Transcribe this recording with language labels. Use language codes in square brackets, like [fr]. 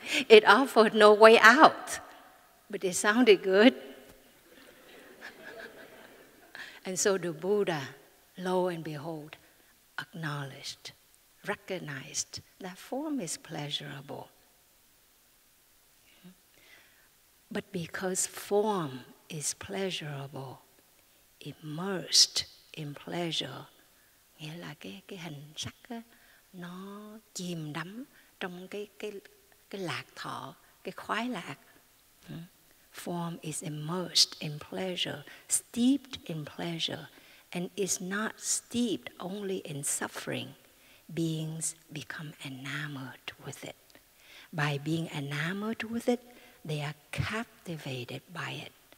[en] It offered no way out, but it sounded good. And so the Buddha, lo and behold, acknowledged, recognized that form is pleasurable. But because form is pleasurable, immersed in pleasure, [vi] nghĩa là cái hình sắc á, nó chìm đắm trong cái lạc thọ, cái khoái lạc. [en] Form is immersed in pleasure, steeped in pleasure, and is not steeped only in suffering. Beings become enamored with it. By being enamored with it, they are captivated by it.